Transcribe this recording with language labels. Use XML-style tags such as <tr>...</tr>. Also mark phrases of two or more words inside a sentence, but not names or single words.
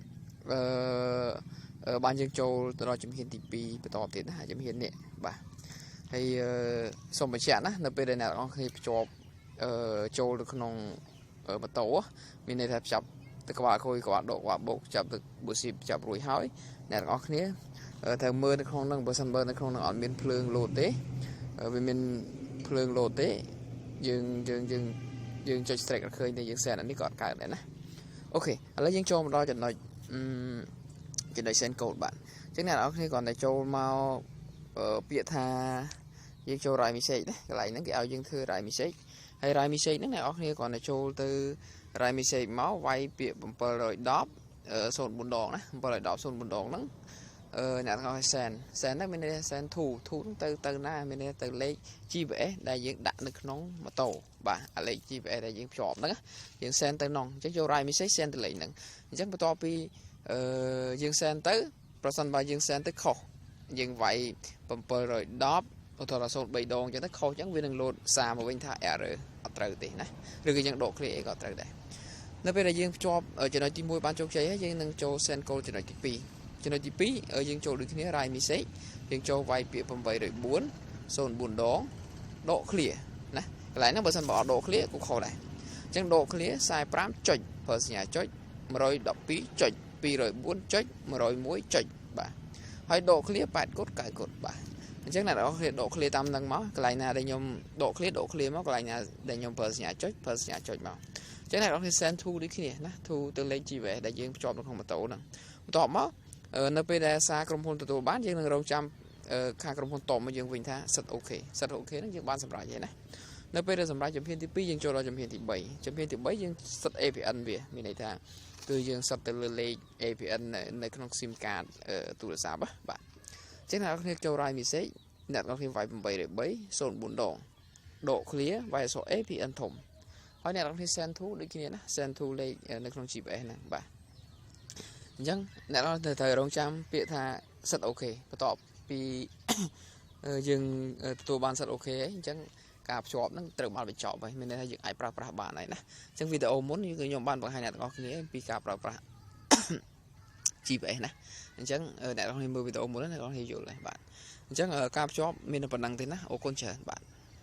<km>បានយើងចូលទៅដល់ជំហានទី2បន្តទៀតណាជំហាននេះបាទហើយសូមបញ្ជាក់ណានៅពេលដែលអ្នកទាំងអស់គ្នាភ្ជាប់ចូលទៅក្នុងម៉ូតូមានន័យថាចាប់ទៅក្បាលខូចក្បាលដកក្បាលបោកចាប់ទៅបុស៊ីចាប់រួចហើយអ្នកទាំងអស់គ្នាត្រូវមើលនៅក្នុងហ្នឹងបើសិនបើនៅក្នុងហ្នឹងអត់មានភ្លើងលោតទេវាមានភ្លើងលោតទេ យើងចុច strike ឃើញតែយើង send អានេះក៏អត់កើតដែរណាអូខេឥឡូវយើងចូលមកដល់ចំណុច</km> <en>send code</en> <km>បាទអញ្ចឹងអ្នកនរគ្នាគ្រាន់តែចូលមកពាក្យថាយើងចូល</km> <en>write message</en> <km>ណាកន្លែងហ្នឹងគេឲ្យយើងធ្វើ write message ហើយ</km> <en>write message</en> <km>ហ្នឹងអ្នកនរគ្នាគ្រាន់តែចូលទៅ</km> <en>write message</en> <km>មកវាយពាក្យ710 04 ដងណា710 04 ដងហ្នឹងអ្នកទាំងអស់ send ហ្នឹងមានន័យថា</km> <en>send to</en> <km>ទៅណា មានន័យថាទៅលេខ GPS ដែលយើងដាក់នៅក្នុងម៉ូតូបាទអាលេខ GPS ដែលយើងភ្ជាប់ហ្នឹងយើង send ទៅនោះអញ្ចឹងយក write</km> <en>message send</en> <km>ទៅលេខហ្នឹងអញ្ចឹងបន្ទាប់ពីយើង send ទៅប្រសិនបើយើង send ទៅខុសយើងវាយ710 ឧទាហរណ៍ 03 ដងអញ្ចឹងទៅខុសអញ្ចឹងវានឹង load សារមកវិញថា error អត់ត្រូវទេណាឬក៏យើងដក clear អីក៏ត្រូវដែរនៅពេលដែលយើងភ្ជាប់ចំណុចទី1បានជោគជ័យហើយយើងនឹងចូល</km> <en>send code</en> <km>ចំណុចទី2ចំណុចទី2យើងចូលដូចគ្នា</km> <en>write message</en> <km>យើងចូលវាយពាក្យ804 04 ដង ដក clear ណាកន្លែងហ្នឹងបើសិនបើអត់ដក clear ក៏ខុសដែរអញ្ចឹងដក clear 45ចុចប្រើសញ្ញាចុច112ចុច204ចុច101ចុចបាទហើយដក clear 8កូដ9កូដបាទអញ្ចឹងអ្នកនរគ្នាដក clear តាមហ្នឹងមកកន្លែងណាដែលខ្ញុំដក clear មកកន្លែងណាដែលខ្ញុំប្រើសញ្ញា ចុចមកអញ្ចឹងអ្នកនរគ្នា</km> <en>send to</en> <km>ដូចគ្នាណា to ទៅលេខ GPS ដែលយើងភ្ជាប់នៅក្នុងម៉ូតូហ្នឹងបន្ទាប់មកនៅពេលដែលសារក្រុមហ៊ុនទទួលបានយើងនឹងរងចាំខាងក្រុមហ៊ុនតបមកយើងវិញថាសិតអូខេហ្នឹង យើងបានសម្រេចហើយណានៅពេលដែលសម្រេចជំហានទី2យើងចូលដល់ជំហានទី3ជំហានទី3យើងសិត APN វាមានន័យថាគឺយើងសិតទៅលើលេខ APN នៅក្នុង</km> <en>SIM card</en> <km>ទូរស័ព្ទបាទអញ្ចឹងអ្នកនរគ្នាចូល</km> <en>write message</en> <km>អ្នកនរគ្នាវាយ803 04 ដងដក clear វាយអក្ស រ APN ធំហើយអ្នកនរគ្នា</km> <en>send to</en> <km>ដូចគ្នាណា</km> <en>send to</en> <km>លេខនៅក្នុង GPS ហ្នឹងបាទអញ្ចឹងអ្នកនរត្រូវរងចាំពាក្យថាសិតអូខេបន្ទាប់ពីយើងទទួលបានសិតអូខេហើយអញ្ចឹងការភ្ជាប់ហ្នឹងត្រូវបានបញ្ចប់ហើយមានន័យថាយើងអាចប្រើប្រាស់បានហើយណាអញ្ចឹងវីដេអូមុនខ្ញុំបានបង្ហាញអ្នកទាំងអស់គ្នាពីការប្រើប្រាស់ GPS ណាអញ្ចឹងអ្នកទាំងអស់គ្នាមើលវីដេអូមុនអ្នកទាំងអស់គ្នាយល់ហើយបាទអញ្ចឹងការភ្ជាប់មានតែប៉ុណ្្នឹងទេណាអរគុណច្រើនបាទ</km>